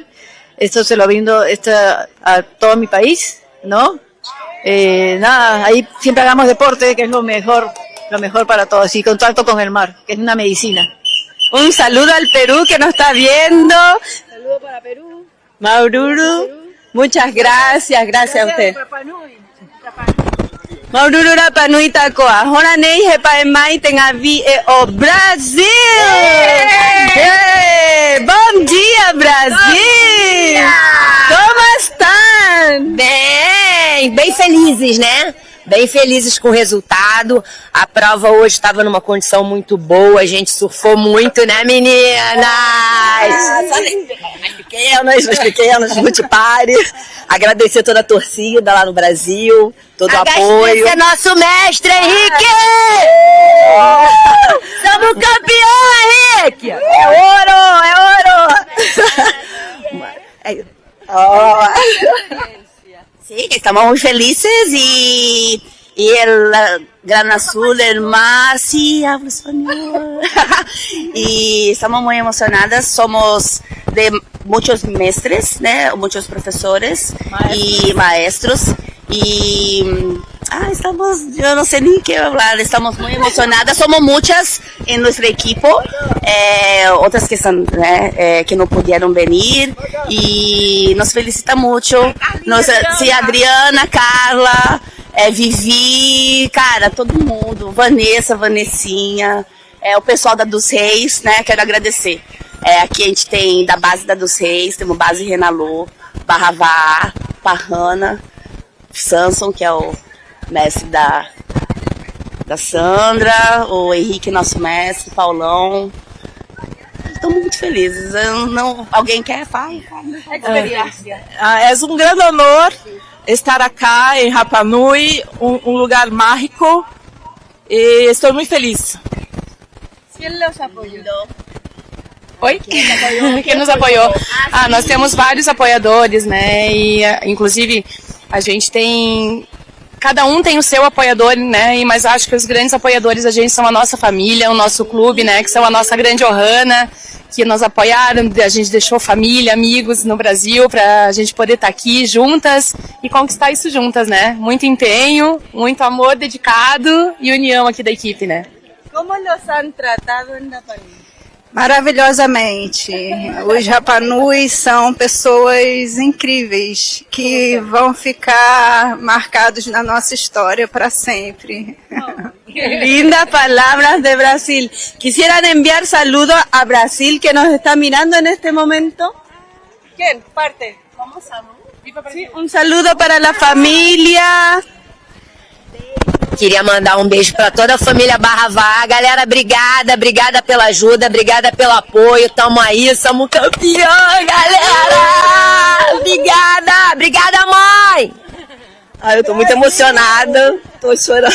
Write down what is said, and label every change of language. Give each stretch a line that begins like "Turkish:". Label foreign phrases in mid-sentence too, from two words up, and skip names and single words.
Spanish: Esto se lo brindo a todo mi país, ¿no? Nada, ahí siempre hagamos deporte, que es lo mejor para todos, y contacto con el mar, que es una medicina. Un saludo al Perú que nos está viendo. Saludo para Perú. Maururu, muchas gracias a usted.
Rapanui: Maururu Rapa Nui Takoa. Hora nei hepa emai tenha vi o Brasil.
Portuguese: Bom dia, Brasil. Como estão? Bem felizes, né? Bem felizes com o resultado. A prova hoje estava numa condição muito boa, a gente surfou muito, né, meninas? Mais pequenas, multipare. Agradecer toda a torcida lá no Brasil, todo o apoio. Agradecer nosso mestre, Henrique! Somos campeão, Henrique! É ouro!
Spanish: Sí, estamos muy felices y el Gran Azul, el mar, sí, hablo español. Y estamos muy emocionadas, somos de muchos maestres, ¿no? Muchos profesores y maestros. Y estamos, yo no sé ni qué hablar, estamos muy emocionadas, somos muchas en nuestro equipo, otras que están, que no pudieron venir y nos felicita mucho, sí,
Portuguese: Adriana, Carla, Vivi, cara, todo mundo, Vanessinha, o pessoal da Dos Reis, né, quero agradecer. Aqui a gente tem da base da Dos Reis, temos base Renalô, Barravá, Parrana, Samson, que é o mestre da Sandra, o Henrique, nosso mestre, Paulão. Estamos muito felizes. Alguém quer falar? É um grande honor estar aqui em Rapa Nui, lugar mágico, e estou muito feliz.
Spanish: ¿Quién los apoyó?
Portuguese: Oi? Quem nos apoiou? Nós temos vários apoiadores, né? E inclusive a gente tem, cada um tem o seu apoiador, né? Mas acho que os grandes apoiadores da gente são a nossa família, o nosso clube, né? Que são a nossa grande Ohana, que nos apoiaram. A gente deixou família, amigos no Brasil para a gente poder estar aqui juntas e conquistar isso juntas, né? Muito empenho, muito amor dedicado e união aqui da equipe, né?
Spanish: Como los han tratado en Rapa Nui?
Portuguese: Maravilhosamente. Os Rapa Nui são pessoas incríveis que vão ficar marcados na nossa história para sempre.
Spanish: Lindas palabras de Brasil. ¿Quisieran enviar saludos a Brasil que nos está mirando en este momento? ¿Quién? Parte. Vamos a sí, un saludo para la familia.
Portuguese: Queria mandar beijo para toda a família Barravá. Galera, obrigada pela ajuda, obrigada pelo apoio. Tamo aí, somos campeão, galera! Obrigada, mãe! Eu tô muito emocionada, tô chorando.